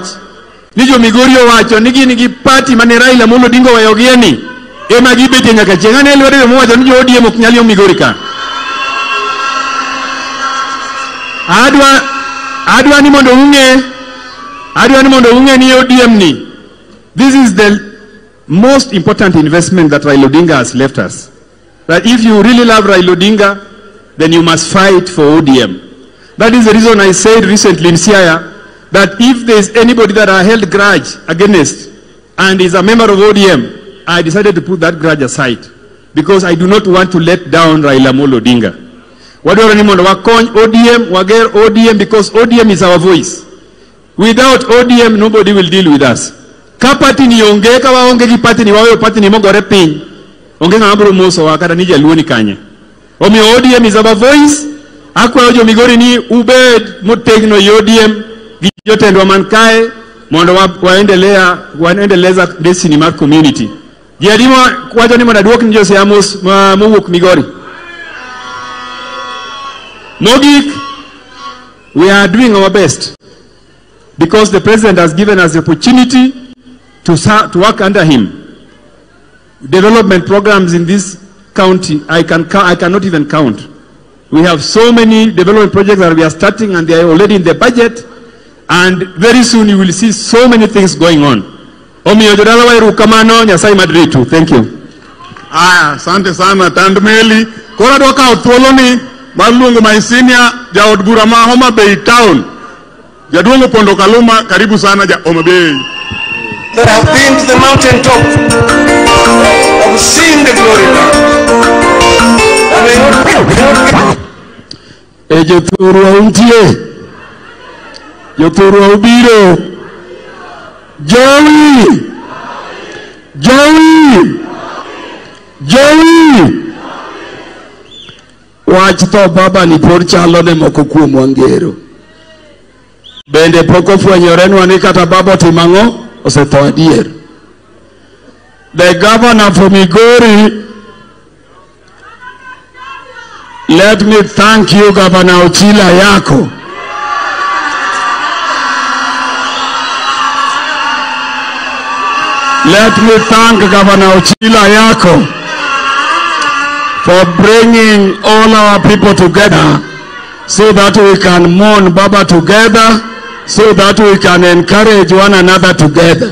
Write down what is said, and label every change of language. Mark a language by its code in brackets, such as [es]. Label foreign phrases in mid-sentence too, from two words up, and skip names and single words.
[luo] Ni jo Migori owacho ni gini gi party mane Raila Amolo Odinga wayogieni. Ema gibete nyaka chengane lwere mo wacho ni jo ODM ok nyal yo Migori ka. Adwa ni mondo unge ni ODM ni. [en] This is the most important investment that Raila Odinga has left us. That if you really love Raila Odinga, then you must fight for ODM. That is the reason I said recently in Siaya that if there is anybody that I held grudge against and is a member of ODM, I decided to put that grudge aside because I do not want to let down Raila Amolo Odinga. [luo] Wadwaro ni mondo wakony ODM, wager ODM [en] because ODM is our voice. Without ODM, nobody will deal with us. [luo] Ka party ni onge, ka waonge gi party ni wawe party ni mogore piny. Onge ngabro moso wakata ni jaluo ni kanye. [en] Omi ODM is our voice. [luo] Akwa jo Migori ni ubed motegno ODM gi jotendwa man kae mondo waendeleza destiny mar community. Jiadimo wacho ni mondo aduok ni jo Siaya mowuok Migori. Mogik, [en] we are doing our best because the president has given us the opportunity to work under him. Development programs in this county, I cannot even count. We have so many development projects that we are starting and they are already in the budget, and very soon you will see so many things going on. [luo] Omiyo jodala wairu kamano Nyasaye madritu. [en] Thank you. [sw] Asante sana Tandmeli. [luo] Kora doka othuolo ni Malungu [en] my senior [luo] jaod bura ma Homa Bay town. Jaduongo Pondo Kaluma, [sw] karibu sana [luo] ja Homa Bay. [en] That have been to the mountain top, have seen the glory now. [luo] Jothurwa untie, Jothurwa ubiro, Joey. Wach tho baba ni pod chalo ne moko kuom wangero. Bende pok ofwenyorenwa ni kata baba timang'o osetho adier. [en] The governor from Migori, let me thank you, Governor Ochila Yako. Let me thank Governor Ochila Yako for bringing all our people together so that we can mourn Baba together, so that we can encourage one another together.